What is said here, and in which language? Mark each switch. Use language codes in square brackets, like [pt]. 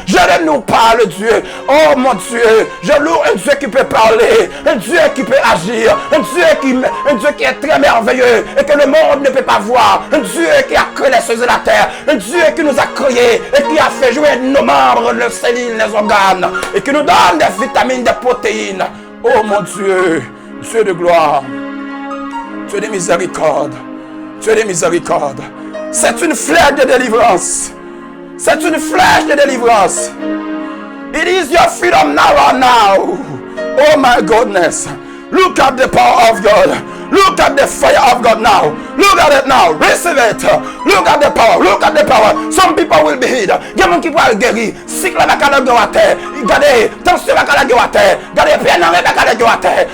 [fr] Je ne loue pas le Dieu. Oh mon Dieu, je loue un Dieu qui peut parler, un Dieu qui peut agir, un Dieu qui est très merveilleux et que le monde ne peut pas voir, un Dieu qui a créé les cieux et la terre, un Dieu qui nous a créés et qui a fait jouer nos membres, les cellules, les organes et qui nous donne des vitamines, des protéines. Oh mon Dieu, Dieu de gloire, Dieu de miséricorde, Dieu de miséricorde. C'est une flèche de délivrance. C'est une flèche de délivrance. [en] It is your freedom now or now. Oh my goodness. Look at the power of God. Look at the fire of God now. Look at it now. Receive it. Look at the power. Look at the power. Some people will be healed. [fr] Il y a des gens qui vont guérir. Cycle avec la gueule à terre. Regardez. Tension avec la gueule à terre. Regardez. Peine avec la gueule à terre.